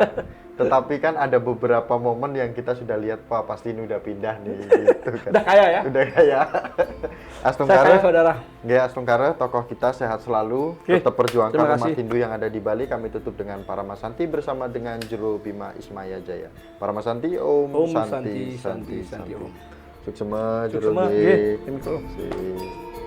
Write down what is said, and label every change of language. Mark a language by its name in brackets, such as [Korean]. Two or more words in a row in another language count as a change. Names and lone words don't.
[Indonesian] Tetapi kan ada beberapa momen yang kita sudah lihat, Pak, pasti ini udah pindah nih gitu kan. Udah kaya ya? Udah kaya. Astunggare, saya kaya, saudara. Ya, Astunggare, tokoh kita sehat selalu. Oke, Tetap perjuangkan umat kasih. Hindu yang ada di Bali. Kami tutup dengan Paramasanti bersama dengan Jero Bima Ismaya Jaya. [Sanskrit] Paramasanti, Om Santi Santi Santi. Om. [Balinese] Suksema, Jero Suksema, Ge. nggih, Miko. Si.